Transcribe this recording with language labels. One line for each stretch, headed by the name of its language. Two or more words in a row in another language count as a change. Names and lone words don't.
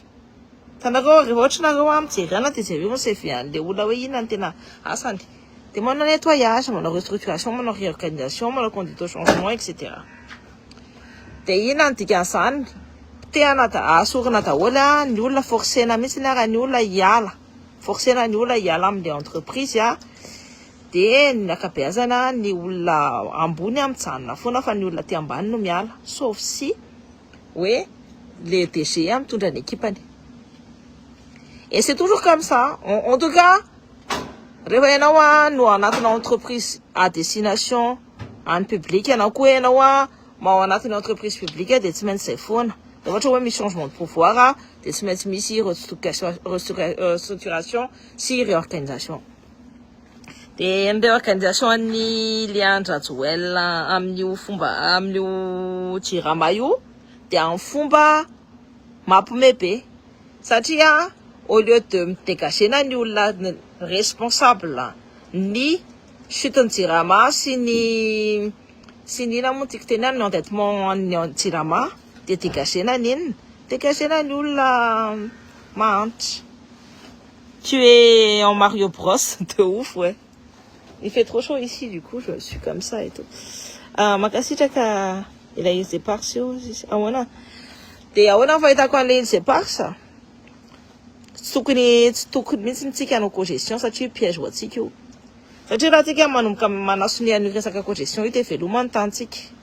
Malagasy: Tanareo rehefa ohatra nareo mijery ana dia jereo ny CV an'ilay olona hoe inona ny tena asany dia manao nettoyage, manao restructuration, manao réorganisation, manao
French: conduite au changement,
Malagasy: etc. Dia inona ny dikan'izany tehana asorina daholo ny olona forcena mihitsy ny olona hiala. Forcena ny olona hiala amin'ilay entreprise dia ny akabeazana ny olona ambony mijanona foana fa ny olona aty ambany no miala.
French: Sauf si
Malagasy: hoe le DG mitondra ny équipany.
French: Et c'est toujours comme ça. En tout cas,
Malagasy: rehefa ianao no anatina
French: entreprise à destination
Malagasy: an'ny public, ianao koa ianao ao anatina
French: entreprise publique
Malagasy: dia tsy maintsy zay foana. Ohatra hoe misy
French: changement de pouvoir
Malagasy: dia tsy maintsy misy restructuration sy réorganisation. Dia ny réorganisation an'ny Andry Rajoelina amin'io JIRAMA io dia amin'ny fomba mampiomehy be satria
French: au lieu de
Malagasy: midégagena ny olona responsable ny chuten'ny JIRAMA sy ny inona moa tiako tenany endettement ny JIRAMA dia dégagena ny olona mahantra.
French: Tu es en Mario Bros de ouf, ouais. Il fait trop chaud ici, du coup, je suis comme ça et tout.
Malagasy: Makasitraka ilay izy éparses io. Ahoana? Dia ahoana fahitako an'ilay izy éparses? Tsy tokony mihitsy nitsika hanao cogestion satria piège ho antsika io. Satria raha tsika manomboka manasony an'io resaka cogestion io dia velomany tantsika.